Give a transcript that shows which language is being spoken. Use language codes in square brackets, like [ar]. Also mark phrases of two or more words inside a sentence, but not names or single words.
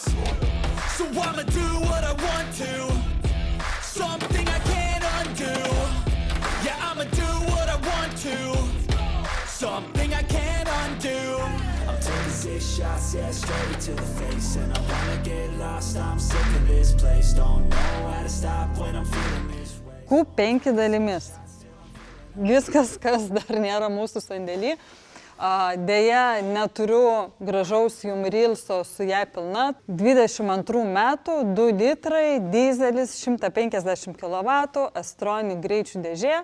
[en] So I'ma do what I want to. Something I can't undo. Yeah, I'ma do what I want to. Something I can't undo. I'm taking 6 shots, yeah, straight to the face. And I wanna get lost, I'm sick of this place. Don't know how to stop when I'm feeling this way. [lt] Q5 dalimis. Viskas, kas dar nėra mūsų sandėly. Deja, neturiu gražaus jum rilso su ją pilna. 22 metų, 2 litrai, dizelis, 150 kW, Astronic greičių dėžė.